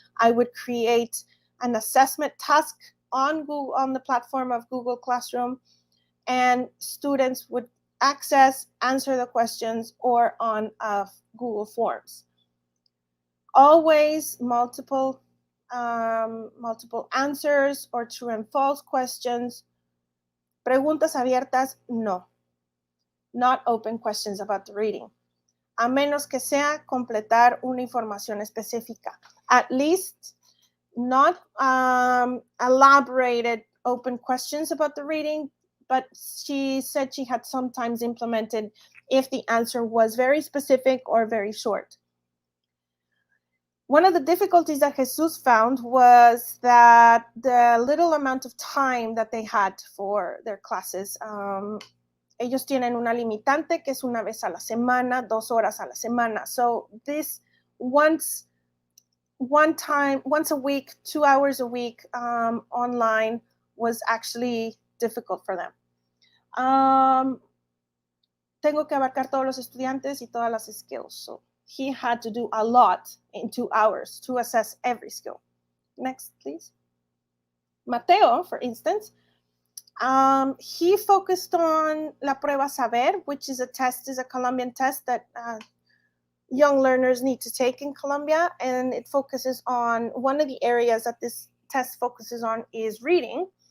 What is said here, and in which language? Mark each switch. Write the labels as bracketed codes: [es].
[en] I would create an assessment task on the platform of Google Classroom, and students would answer the questions, or on Google Forms. Always multiple answers or true and false questions. [es] Preguntas abiertas, no. [en] Not open questions about the reading. [es] A menos que sea completar una información específica. [en] At least not elaborated open questions about the reading, but she said she had sometimes implemented if the answer was very specific or very short. One of the difficulties that Jesus found was that the little amount of time that they had for their classes, [es] ellos tienen una limitante que es una vez a la semana, 2 horas a la semana. [en] So this once a week, 2 hours a week online was actually difficult for them. [es] Tengo que abarcar todos los estudiantes y todas las skills. [en] So he had to do a lot in 2 hours to assess every skill. Next, please. Mateo, for instance, he focused on la prueba saber, which is a Colombian test that young learners need to take in Colombia, and it focuses on, one of the areas that this test focuses on is reading.